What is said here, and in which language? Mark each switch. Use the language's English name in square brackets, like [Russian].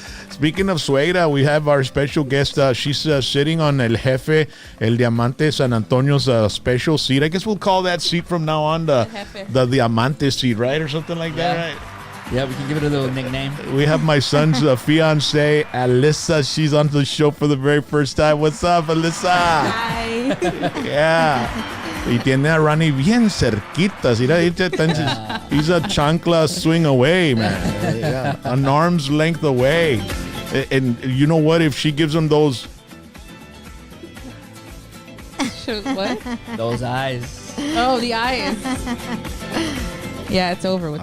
[English] Speaking of suegra, we have our special guest. She's sitting on El Jefe, El Diamante San Antonio's special seat. I guess we'll call that seat from now on the Diamante seat, right? Or something like that, right? Yeah, we can give it a little nickname. We have my son's fiance, Alyssa. She's on the show for the very first time. What's up, Alyssa? Hi. Yeah. [Spanish] Y tiene a Rene bien cerquitas. [English] He's a chancla swing away, man. Yeah. An arm's length away. And you know what? If she gives him those... What? Those eyes. Oh, the eyes. Yeah, it's over with